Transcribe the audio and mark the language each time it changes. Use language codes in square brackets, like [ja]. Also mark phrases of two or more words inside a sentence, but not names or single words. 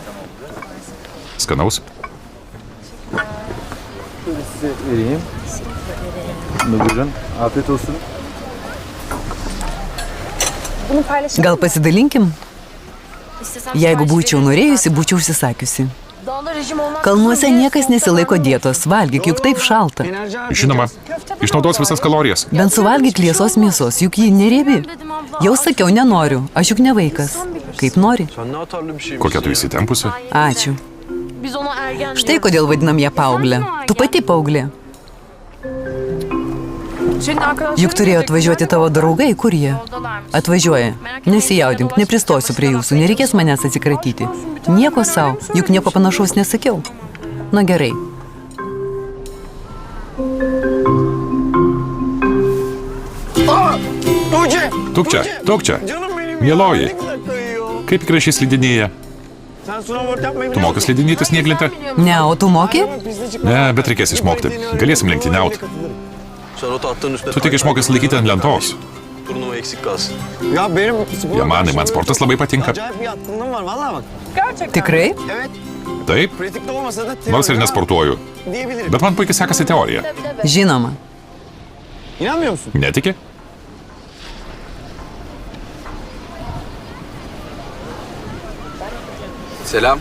[lt] Skanaus. [tr] Size vereyim. Buyurun. Afiyet olsun. [lt] Gal pasidalinkim? Jeigu būčiau norėjusi, būčiau užsisakiusi. [tr] Dağda rejim olmaz. [lt] Kalnuose niekas nesilaiko dietos, valgyk, juk taip šalta. Žinoma, išnaudos visas kalorijas. Bent suvalgyk liesos mėsos, juk ji neriebi. Jau sakiau, nenoriu, aš juk ne vaikas. Kaip nori. [tr] Sen ne atarlı bir şeymişsin [lt] Kokia tu [tr] ya. [lt] įsitempusi? Ačiū. [tr] Biz ona ergen [lt] Štai kodėl vadinam ją paauglę. Tu pati paauglė. Juk turėjo atvažiuoti tavo draugai, kur jie? Atvažiuoja. Nesijaudink, nepristosiu prie jūsų, nereikės manęs atsikratyti. Nieko savo, juk nieko panašaus nesakiau. Na gerai. Tuk čia. Mieloji, kaip gražiai slidinėja. Tu mokai slidinėti snieglente? Ne, o tu moki? Ne, bet reikės išmokti. Galėsim lenktyniauti. Tu tik išmokęs laikyti ant lentos. [tr] Turnuva eksik kalsın. [lt] Jamanai, man sportas labai patinka. Tikrai? Taip, nors ir nesportuoju. Bet man puikiai sekasi teorija. Žinoma. Netiki? [tr] Selam.